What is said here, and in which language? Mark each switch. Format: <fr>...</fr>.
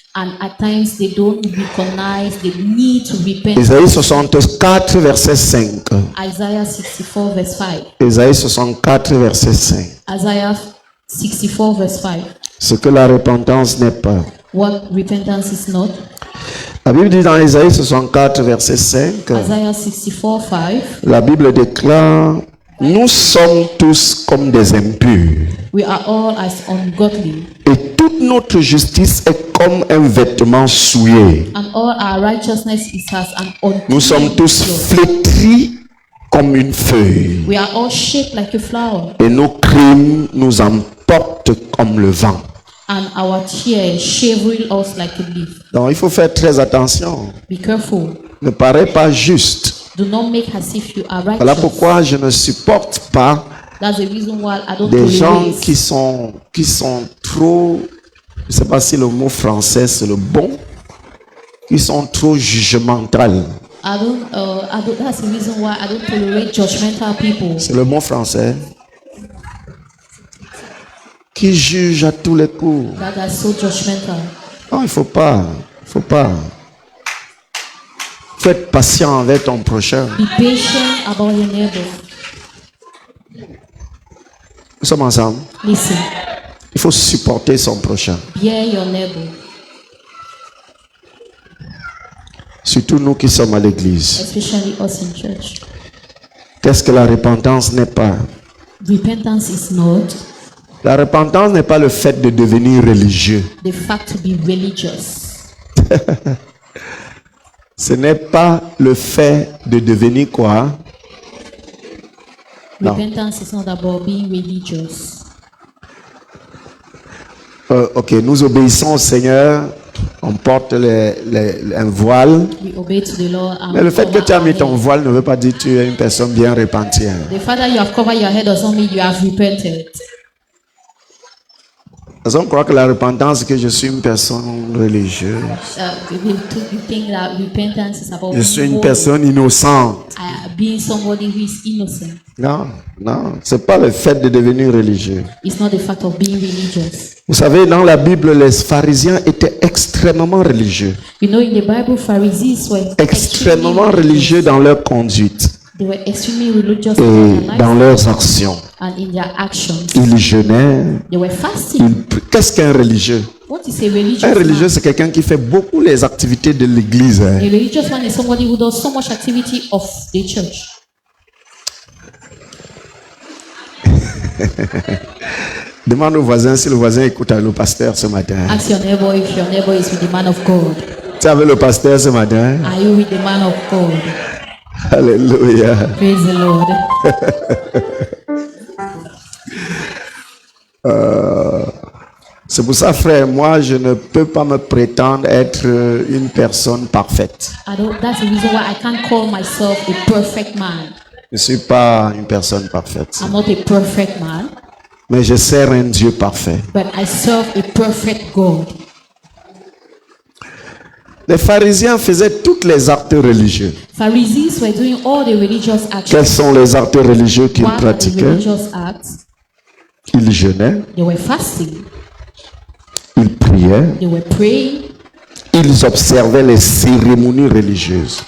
<en>And at times they don't recognize the need to repent.</en> <fr>Ésaïe 64, verset 5.</fr> <en>Isaiah 64 verse 5.</en> <fr>Ésaïe 64, verset 5.</fr> <en>Isaiah 64 verse 5.</en> <fr>Ce que la repentance n'est pas.</fr> <en>What repentance is not.</en> <fr>La Bible dit dans Ésaïe 64, verset 5,</fr> <en>Isaiah 64 5.</en> <fr>la Bible déclare, nous sommes tous comme des impurs.</fr> <en>We are all as ungodly,</en> <fr>Et toute notre justice est comme un vêtement souillé.</fr> <en>and all our righteousness is as an unclean</en> <fr>Nous sommes tous</fr> <en>cloth.</en> <fr>flétris comme une feuille.</fr> <en>We are all shaped like a flower,</en> <fr>Et nos crimes nous emportent comme le vent.</fr> <en>and our tears shivering us like a leaf.</en> <fr>Donc il faut faire très attention.</fr> <en>Be careful.</en> <fr>Ne paraît pas juste.</fr> <en>Do not make as if you are</en> <fr>Voilà</fr> <en>righteous.</en> <fr>pourquoi je ne supporte pas</fr> <en>That's the reason why I don't</en> <fr>des gens</fr> <en>tolerate</en> <fr>qui sont trop, je ne sais pas si le mot français c'est le bon, qui sont trop jugementales.</fr> <en>That's the reason why I don't tolerate judgmental people</en> <fr>C'est le mot français. Qui jugent à tous les coups.</fr> <en>that are so judgmental.</en> <fr>Non, il faut pas. Faut être patient avec ton prochain.</fr> <en>Be patient about your neighbor.</en> <fr>Nous sommes ensemble.</fr> <en>Listen,</en> <fr>Il faut supporter son prochain.</fr> <en>bear your neighbor,</en> <fr>Surtout nous qui sommes à l'église.</fr> <en>especially us in church.</en> <fr>Qu'est-ce que la repentance n'est pas?</fr> <en>Repentance is not</en> <fr>La repentance n'est pas le fait de devenir religieux. the fact to be religious. Ce n'est pas le fait de devenir quoi? Non.</fr> <en>Repentance is not about being religious.</en> <fr>Ok, nous obéissons au Seigneur. On porte un voile.</fr> <en>We obey to the Lord and</en> <fr>Mais le</fr> <en>we</en> <fr>fait que</fr> <en>cover</en> <fr>tu as</fr> <en>our</en> <fr>mis ton</fr> <en>head.</en> <fr>voile ne veut pas dire que tu es une personne bien repentie.</fr> <en>The fact that you have covered your head does not mean you have repented.</en> <fr>Parce qu'on croit que la repentance, c'est que je suis une personne religieuse.</fr> <en>You think that repentance is about</en> <fr>Je suis une</fr> <en>being</en> <fr>personne innocente.</fr> <en>being somebody who is innocent.</en> <fr>Non, c'est pas le fait de devenir religieux.</fr> <en>It's not the fact of being religious.</en> <fr>Vous savez, dans la Bible, les pharisiens étaient extrêmement religieux.</fr> <en>You know, in the Bible, Pharisees were</en> <fr>Extrêmement religieux dans leur conduite</fr> <en>They were extremely religious</en> <fr>et</fr> <en>in their</en> <fr>dans</fr> <en>lives</en> <fr>leurs actions.</fr> <en>and in their actions.</en> <fr>Ils jeûnaient.</fr> <en>They were fasting.</en> <fr>Qu'est-ce qu'un religieux?</fr> <en>What is a religious</en> <fr>Un religieux,</fr> <en>man?</en> <fr>c'est quelqu'un qui fait beaucoup les activités de l'église.</fr> <en>A religious man is somebody who does so much activity of the church.</en> <fr>Demande au voisin si le voisin écoute le pasteur ce matin.</fr> <en>Ask your neighbor if your neighbor is with the man of God.</en> <fr>Tu es avec le pasteur ce matin?</fr> <en>Are you with the man of God? Alléluia. Praise the Lord.</en> <fr>C'est pour ça, frère, moi, je ne peux pas me prétendre être une personne parfaite.</fr> <en>That's the reason why I can't call myself a perfect man.</en> <fr>Je ne suis pas une personne parfaite.</fr> <en>I'm not a perfect man,</en> <fr>Mais je sers un Dieu parfait.</fr> <en>but I serve a perfect God.</en> <fr>Les pharisiens faisaient tous les actes religieux.</fr> <en>Pharisees were doing all the religious</en> <fr>Quels</fr> <en>actions.</en> <fr>sont les actes religieux qu'ils</fr> <en>What are the</en> <fr>pratiquaient?</fr> <en>religious acts?</en> <fr>Ils jeûnaient,</fr> <en>They were fasting.</en> <fr>ils priaient,</fr> <en>They were praying.</en> <fr>ils observaient les cérémonies religieuses.</fr>